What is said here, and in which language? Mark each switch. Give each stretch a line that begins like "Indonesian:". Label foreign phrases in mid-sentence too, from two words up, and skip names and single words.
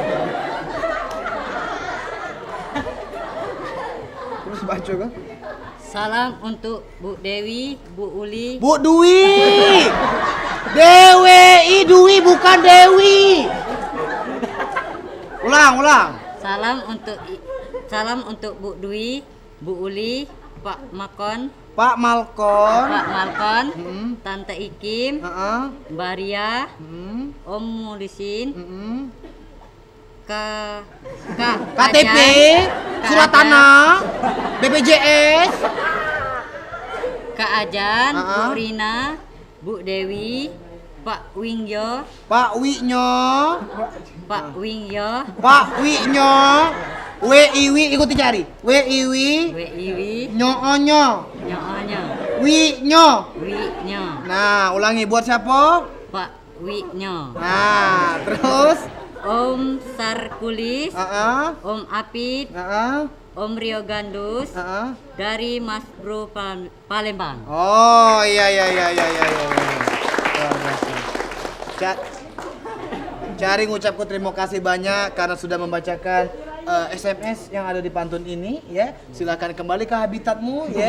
Indonesian: Terus baca kau? Salam untuk Bu Dewi, Bu Uli, Bu Dwi. Dewi, Dwi bukan Dewi. Ulang. Salam untuk Bu Dwi, Bu Uli, Pak Makon, Pak Malkon. Tante Ikim, Heeh. Mbak Ria, Hmm. Om Mulisin, Hmm. Ajan, KTP, surat Ajan, tanah, BPJS. Kak Ajan, Bu Ah. Rina, Bu Dewi, Pak Wingyo, Pak Winyo, Pak Wingyo, Pak Winyo, WIW ikuti cari. WIW, Wiwi, Nyoonyo, Nyoonyo, Winyo. Winyo, Nah, ulangi buat siapa? Pak Winyo, Nah, terus. Om Sarkulis, Heeh. Om Apit, Heeh. Om Rio Gandus, Heeh. dari Mas Bro Palembang. Oh, iya. Luar biasa. Cari ngucapku terima kasih banyak karena sudah membacakan SMS yang ada di pantun ini ya. Silakan kembali ke habitatmu ya.